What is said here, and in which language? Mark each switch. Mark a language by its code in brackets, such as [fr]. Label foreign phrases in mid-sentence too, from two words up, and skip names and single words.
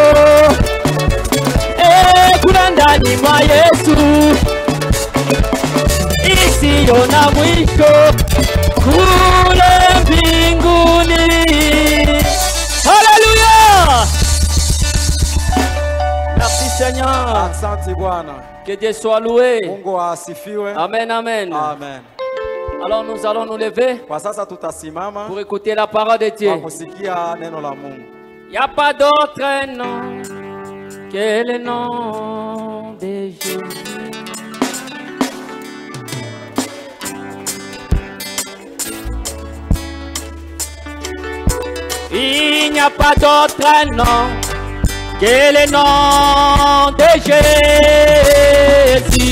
[sw] Kule ndani mwa Yesu mwisho kule mbinguni. [fr] Hallelujah. Merci Seigneur. [sw] Asante Bwana. [fr] Que Dieu soit loué. [sw] Mungu asifiwe. Amen, amen. Amen. [fr] Alors nous allons nous lever [sw] Kwa sasa tutasimama [fr] pour écouter la parole de Dieu. [sw] kwa kusikia neno la Mungu. [fr] Il n'y a pas d'autre nom que le nom de Jésus. Il n'y a pas d'autre nom que le nom de Jésus.